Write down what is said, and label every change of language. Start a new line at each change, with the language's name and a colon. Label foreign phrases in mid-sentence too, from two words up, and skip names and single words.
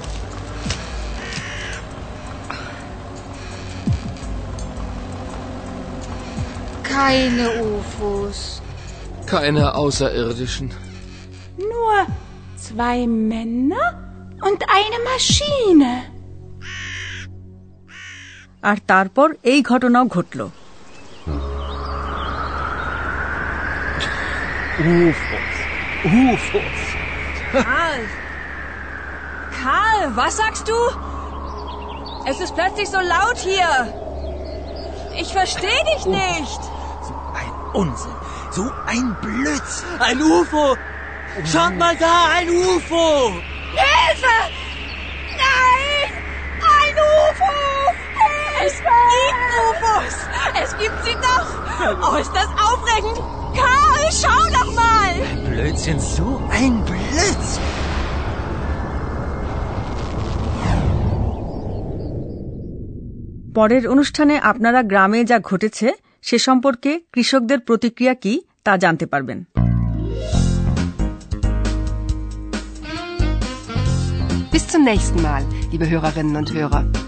German: Keine UFOs. Keine Außerirdischen. Nur 2 Männer und eine Maschine.
Bangla: আর তারপর এই ঘটনাও ঘটল।
German: UFOs. Karl, was sagst du? Es ist plötzlich so laut hier. Ich verstehe dich nicht. So ein Unsinn. So ein Blödsinn. Ein UFO. Schaut mal da, ein UFO. Hilfe! Nein! Ein UFO! Es gibt UFOs. Es gibt sie doch. Oh, ist das aufregend. Karl, schau doch mal. Ein Blödsinn, so ein Blödsinn.
Bangla: পরের অনুষ্ঠানে আপনারা গ্রামে যা ঘটেছে সে সম্পর্কে কৃষকদের প্রতিক্রিয়া কি তা জানতে পারবেন।
German: Bis zum nächsten Mal, liebe Hörerinnen und Hörer.